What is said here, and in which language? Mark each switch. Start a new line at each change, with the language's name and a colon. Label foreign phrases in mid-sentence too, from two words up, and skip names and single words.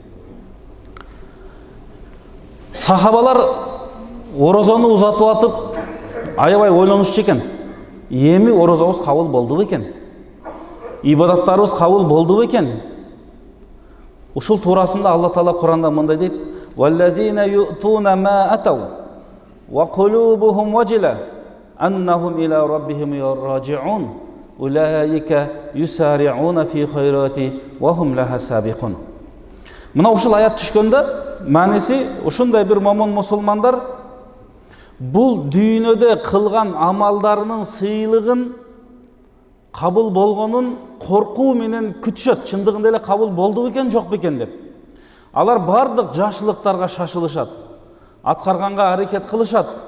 Kyrgyz: Сахабалар орозону узатып атып, аябай ойлонушчу экен. Эми орозобуз кабыл болдубу экен? Ибадаттарыбыз кабыл болдубу экен? Ушул туурасында Алла Таала Куранда мындай дейт:
Arabic: وَالَّذِينَ يُؤْتُونَ مَا أَتَوْا وَقُلُوبُهُمْ وَجِلَةٌ أَنَّهُمْ إِلَى رَبِّهِمْ راجعون أُولَئِكَ يُسَارِعُونَ فِي الْخَيْرَاتِ وَهُمْ لَهَا سَابِقُونَ.
Kyrgyz: Мына ушул аят түшкөндө мааниси ушундай бир момун мусулмандар бул дүйнөдө кылган амалдарынын сыйлыгын кабыл болгонун коркуу менен күтүшөт. Чындыгында эле кабыл болду бекен, жок бекен деп. Алар бардык жакшылыктарга шашылышат, аткарганга аракет кылышат.